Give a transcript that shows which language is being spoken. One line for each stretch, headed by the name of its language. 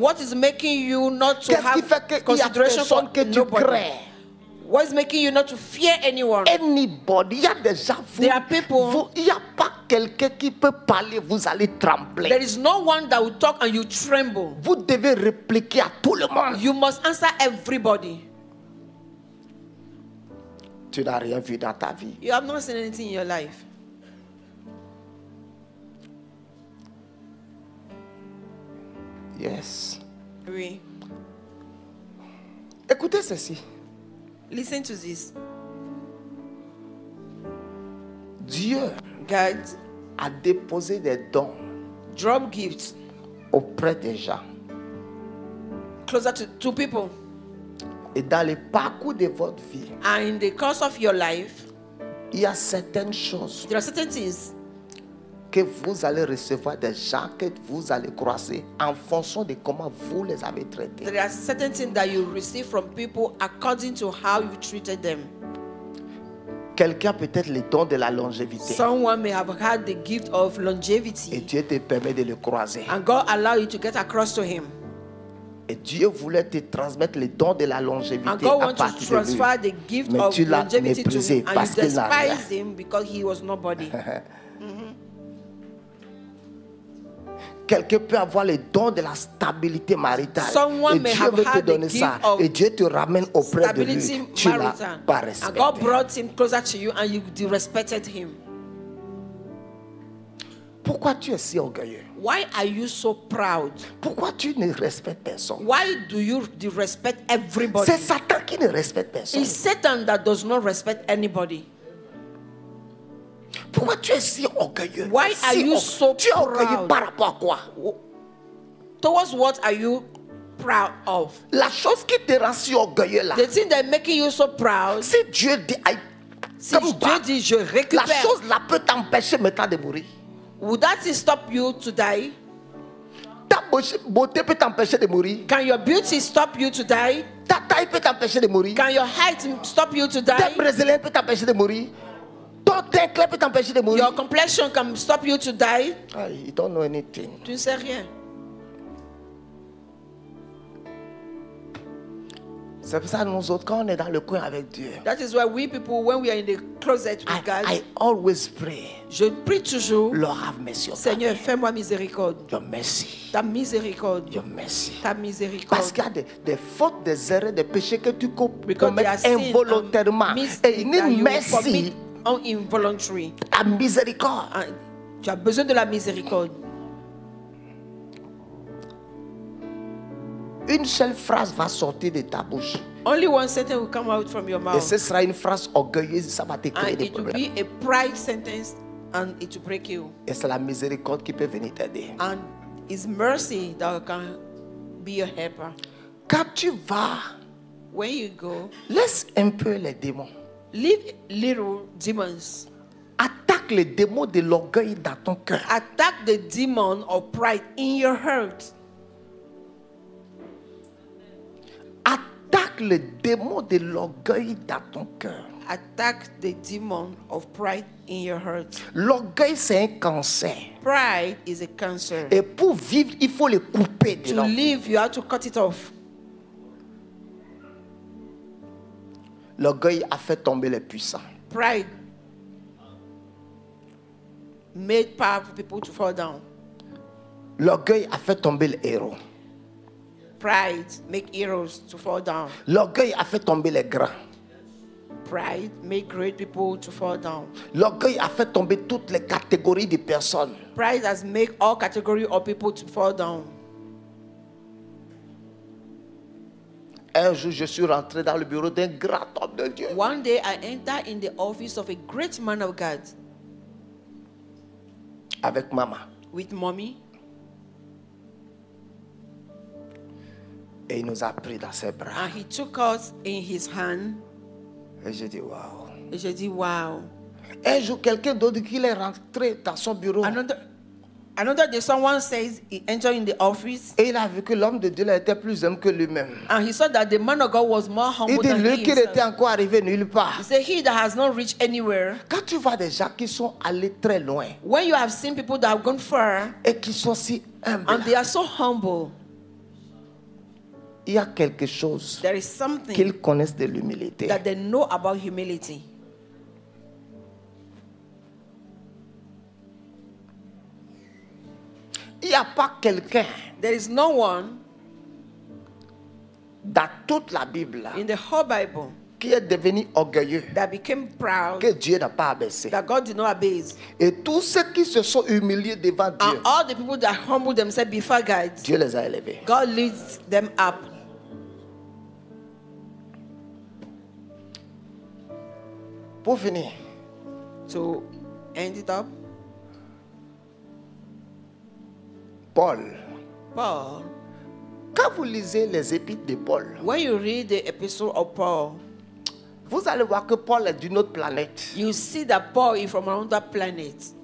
English: What is making you not to
French: Qu'est-ce qui fait
English: have
French: qu'il y a
English: consideration for
French: personne que tu
English: nobody?
French: crains?
English: What is making you not to fear anyone?
French: Anybody, il y a des gens,
English: There are people-
French: il n'y a pas quelqu'un qui peut parler, vous allez trembler.
English: There is no one that will talk and you tremble.
French: Vous devez répliquer à tout le monde.
English: You must answer everybody.
French: Tu n'as rien vu dans ta vie.
English: You have not seen anything in your life. Yes.
French: Oui. Écoutez ceci.
English: Listen to this.
French: Dieu
English: God
French: a déposé des dons
English: drop gifts
French: auprès des gens.
English: closer to people.
French: Et dans le parcours de votre vie,
English: And in the course of your life,
French: il y a certaines choses
English: there are certain things
French: que vous allez recevoir des gens que vous allez croiser en fonction de comment vous les avez traités.
English: there are certain things that you receive from people according to how you treated them.
French: Quelqu'un a peut-être le don de la longévité.
English: Someone may have had the gift of
French: Et
English: longevity,
French: Dieu te permet de le croiser.
English: and God allow you to get across to Him.
French: Et Dieu voulait te transmettre le don de la longévité
English: And God
French: à
English: wants to
French: partir de lui.
English: transfer the gift
French: Mais
English: of
French: tu l'as
English: longevity to
French: méprisé
English: Him, and
French: parce
English: you
French: qu'il n'a rien.
English: despised Him because He was nobody.
French: Quelqu'un peut avoir le don de la stabilité maritale.
English: Someone
French: Et
English: may
French: Dieu
English: have
French: veut te
English: had the
French: donner
English: gift
French: ça.
English: of
French: Et Dieu te ramène auprès de lui.
English: Stability
French: Tu l'as
English: marital.
French: pas
English: And
French: respecté.
English: God brought him closer to you, and you disrespected him.
French: Pourquoi tu es si orgueilleux?
English: Why are you so proud?
French: Pourquoi tu ne respectes personne?
English: Why do you disrespect everybody?
French: C'est Satan qui ne respecte personne.
English: It's Satan that does not respect anybody.
French: Pourquoi tu es si orgueilleux?
English: Why are you so
French: tu es orgueilleux
English: proud?
French: par rapport à quoi?
English: Towards what are you proud of?
French: La chose qui te rend si orgueilleux là,
English: The thing that making you so proud,
French: si Dieu dit, aïe, si comme Dieu bah, dit je la récupère, chose là peut t'empêcher maintenant de mourir.
English: would that stop you to die?
French: Ta beauté peut t'empêcher de mourir.
English: Can your beauty stop you to die?
French: Ta taille peut t'empêcher de mourir.
English: Can your height stop you to
French: Tes
English: die?
French: brésiliens peut t'empêcher de mourir. Ton teint clair peut t'empêcher de mourir.
English: Your complexion can stop you to die? Aïe, you don't know anything.
French: Tu ne sais rien. C'est pour ça que nous autres, quand on est dans le coin avec Dieu,
English: That is why we people, when we are in the closet with God, I always pray,
French: je prie toujours,
English: Lord have mercy on
French: Seigneur,
English: me.
French: fais-moi miséricorde.
English: Your mercy.
French: Ta miséricorde.
English: Your mercy.
French: Ta Parce miséricorde. qu'il y a des fautes, des erreurs, des péchés que tu
English: Because there are
French: commets
English: sin and
French: involontairement. Et
English: mistake
French: une
English: that you
French: merci,
English: commit involuntary.
French: la miséricorde. And tu as besoin de la miséricorde. Une seule phrase va sortir de ta bouche.
English: Only one sentence will come out from your
French: Et
English: mouth.
French: ce sera une phrase orgueilleuse, ça va te créer
English: And
French: des
English: it will
French: problèmes.
English: be a pride sentence and it will break you.
French: Et c'est la miséricorde qui peut venir t'aider.
English: And it's mercy that can be your helper.
French: Quand tu vas,
English: When you go,
French: laisse un peu les démons.
English: leave little demons.
French: Attaque les démons de l'orgueil dans ton cœur.
English: Attack the demon of pride in your heart.
French: Attaque le démon de l'orgueil dans ton cœur.
English: Attack the demon of pride in your heart.
French: L'orgueil, c'est un cancer.
English: Pride is a cancer.
French: Et pour vivre, il faut le couper de
English: To
French: l'homme.
English: live, you have to cut it off.
French: L'orgueil a fait tomber les puissants.
English: Pride made powerful people to fall down.
French: L'orgueil a fait tomber les héros.
English: Pride make heroes to fall down.
French: L'orgueil a fait tomber les grands.
English: Pride make great people to fall down.
French: L'orgueil a fait tomber toutes les catégories de personnes.
English: Pride has made all category of people to fall down.
French: Un jour, je suis rentré dans le bureau d'un grand homme de Dieu.
English: One day I entered in the office of a great man of God
French: Avec maman.
English: with mommy,
French: Et il nous a pris dans ses bras.
English: and he took us in his hand.
French: Et j'ai dit, waouh. Et j'ai dit, wow. Un jour, quelqu'un d'autre qu'il est rentré dans son bureau.
English: Another day, someone says he entered in the office,
French: Et il a vu que l'homme de Dieu là était plus humble que lui-même.
English: and he saw that the man of God was more
French: Il
English: humble
French: dit,
English: than
French: lui
English: he
French: qui n'était
English: himself.
French: encore arrivé nulle part.
English: He said, he that has not reached anywhere.
French: Quand tu vois des gens qui sont allés très loin
English: When you have seen people that have gone far
French: et qui sont si humbles,
English: and they are so humble,
French: il y a quelque chose
English: there is something
French: qu'ils connaissent de l'humilité.
English: that they know about humility.
French: Il n'y a pas quelqu'un
English: There is no one
French: dans toute la Bible là,
English: in the whole Bible
French: qui est devenu orgueilleux,
English: that became proud,
French: que Dieu n'a pas abaissé.
English: that God did not abase.
French: Et tous ceux qui se sont humiliés devant Dieu,
English: And all the people that humble themselves before God,
French: Dieu les a élevés.
English: God lifts them up.
French: Pour finir,
English: To end it up, Paul, Paul,
French: Quand vous lisez les épîtres de Paul,
English: When you read the epistle of Paul,
French: vous allez voir que Paul est d'une autre planète.
English: you see that Paul is from another planet.